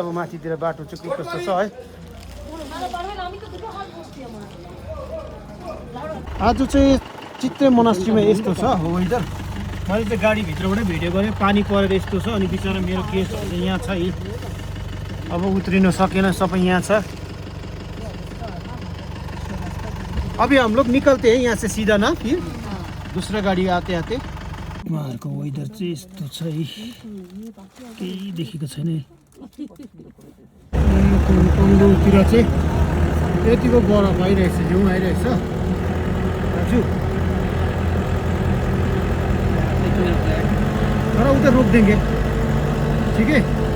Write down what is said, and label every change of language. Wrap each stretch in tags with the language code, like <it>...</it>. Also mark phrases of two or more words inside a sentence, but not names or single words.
<ne>अब माथितिर बाटो चाहिँ के कस्तो छ है। आज चाहिँ चित्रे मोनास्ट्रीमा यस्तो छ हो वेदर। मैले चाहिँ गाडीभित्रबाटै भिडियो गरेँ, पानी परेर यस्तो छ। अनि बिचरा मेरो केसहरू चाहिँ यहाँ छ है, अब उत्रिन सकेन, सबै यहाँ छ।</ne> <hi>अभी हम लोग निकलते हैं यहाँ से सीधा ना, फिर दूसरा गाड़ी आते आते।</hi> <ne>उहाँहरूको वेदर चाहिँ यस्तो छ है, केही देखेको छैन। टङ्गुतिर चाहिँ यतिको बरफ आइरहेछ, हिउँ आइरहेछ दाजु। तर उता रोकिदिएँ ठिक है।</ne>